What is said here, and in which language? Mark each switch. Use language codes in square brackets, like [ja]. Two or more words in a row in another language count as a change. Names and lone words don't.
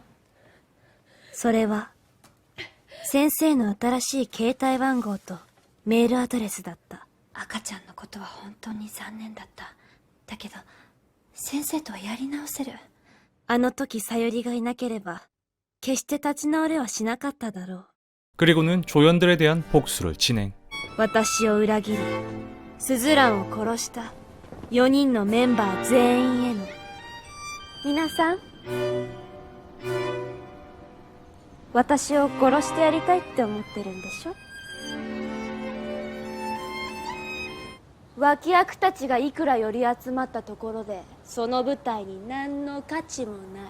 [ja] それは先生の新しい携帯番号とメールアドレスだった。赤ちゃんのことは本当に残念だった。だけど先生とはやり直せる。あの時さゆりがいなければ決して立ち直れはしなかっただろう。 [ko] 그리고는 조연들에 대한 복수를 진행. [ja] 私を裏切りスズランを殺した4人のメンバー全員への。皆さん、私を殺してやりたいって思ってるんでしょ。脇役たちがいくら寄り集まったところでその舞台に何の価値もない。